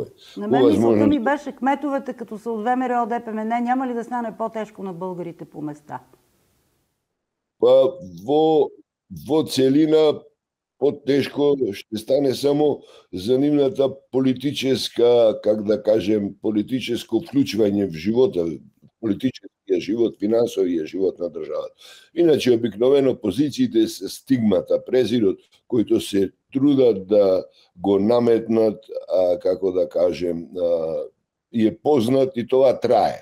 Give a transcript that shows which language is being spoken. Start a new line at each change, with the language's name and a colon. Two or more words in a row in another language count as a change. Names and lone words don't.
Bulgarian: На мен мисълта ми беше, кметовете, като са от ВМРО ДПМН, няма ли да стане по-тежко на българите по места?
Macedonian: па во целина потешко ще стане само за нивната политическа, как да кажем, политическо вклучување в живота, политичкиот живот, финансовиот живот на државата. Иначе обикновено позициите се стигмата, презирот, којто се трудат да го наметнат, како да кажем, и е познат и тоа трае.